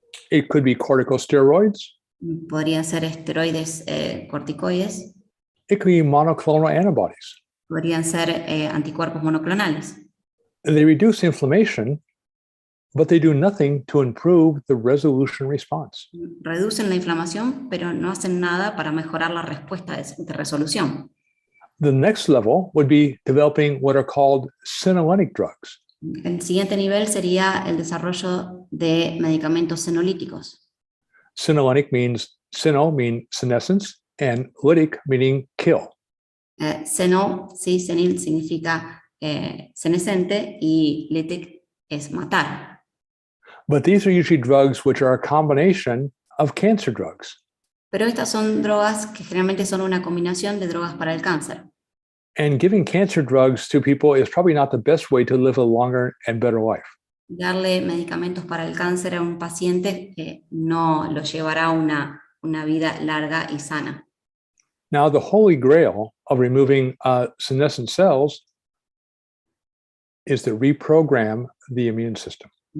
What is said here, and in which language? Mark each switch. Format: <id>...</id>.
<en>It could be corticosteroids.</en> <es>Podrían ser esteroides corticoides.</es> <en>It could be monoclonal antibodies.</en> <es>Podrían ser anticuerpos monoclonales.</es> <en>They reduce inflammation, but they do nothing to improve the resolution response.</en> <es>Reducen la inflamación, pero no hacen nada para mejorar la respuesta de resolución.</es> <en>The next level would be developing what are called senolytic drugs.</en> <es>El siguiente nivel sería el desarrollo de medicamentos senolíticos.</es> <en>Senolytic means senescence, and lytic meaning kill.</en> <es>Seno, sí, senil significa senescente y lytic es matar.</es> <en>But these are usually drugs which are a combination of cancer drugs.</en> <es>Pero estas son drogas que generalmente son una combinación de drogas para el cáncer.</es> <en>And giving cancer drugs to people is probably not the best way to live a longer and better life.</en> <es>Darle medicamentos para el cáncer a un paciente no lo llevará a una vida larga y sana.</es> <en>Now, the holy grail of removing senescent cells is to reprogram the immune system.</en>